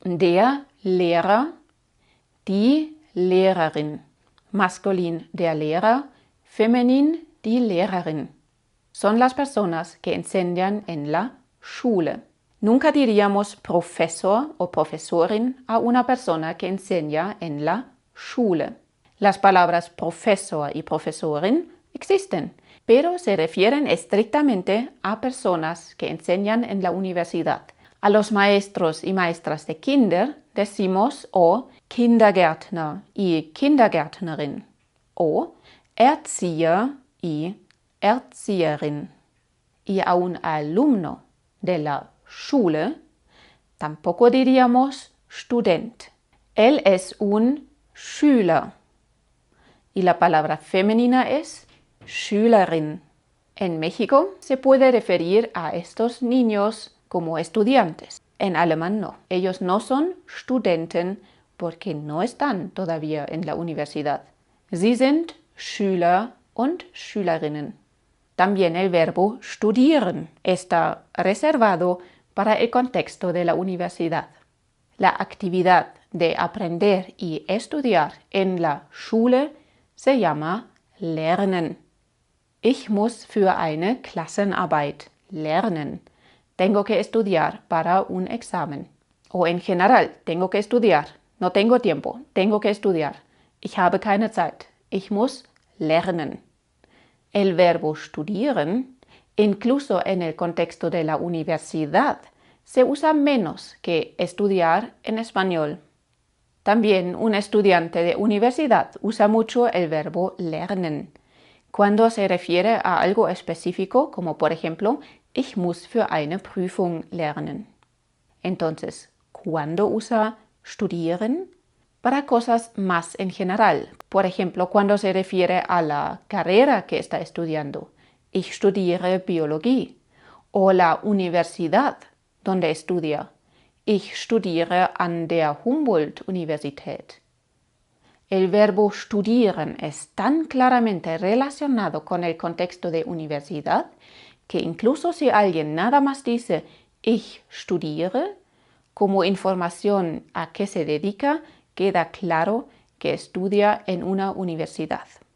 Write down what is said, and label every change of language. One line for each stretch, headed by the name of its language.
German: Der Lehrer, die Lehrerin. Masculin der Lehrer, feminin die Lehrerin.
Spanish: Son las personas que enseñan en la Schule. Nunca diríamos profesor o profesorin a una persona que enseña en la Schule. Las palabras profesor y profesorin existen, pero se refieren estrictamente a personas que enseñan en la universidad. A los maestros y maestras de kinder decimos o Kindergärtner y Kindergärtnerin o Erzieher y Erzieherin. Y a un alumno de la Schule tampoco diríamos Student. Él es un Schüler. Y la palabra femenina es Schülerin. En México se puede referir a estos niños como estudiantes. En alemán no. Ellos no son Studenten porque no están todavía en la universidad.
German: Sie sind Schüler und Schülerinnen.
Spanish: También el verbo studieren está reservado para el contexto de la universidad. La actividad de aprender y estudiar en la Schule se llama Lernen.
German: Ich muss für eine Klassenarbeit lernen.
Spanish: Tengo que estudiar para un examen. O en general, tengo que estudiar. No tengo tiempo. Tengo que estudiar.
German: Ich habe keine Zeit. Ich muss lernen.
Spanish: El verbo studieren, incluso en el contexto de la universidad, se usa menos que estudiar en español. También un estudiante de universidad usa mucho el verbo lernen, cuando se refiere a algo específico, como por ejemplo,
German: ich muss für eine Prüfung lernen.
Spanish: Entonces, ¿cuándo usa studieren? Para cosas más en general. Por ejemplo, cuando se refiere a la carrera que está estudiando.
German: Ich studiere Biologie.
Spanish: O la universidad donde estudia.
German: Ich studiere an der Humboldt-Universität.
Spanish: El verbo studieren es tan claramente relacionado con el contexto de universidad que incluso si alguien nada más dice
German: ich studiere,
Spanish: como información a qué se dedica, queda claro que estudia en una universidad.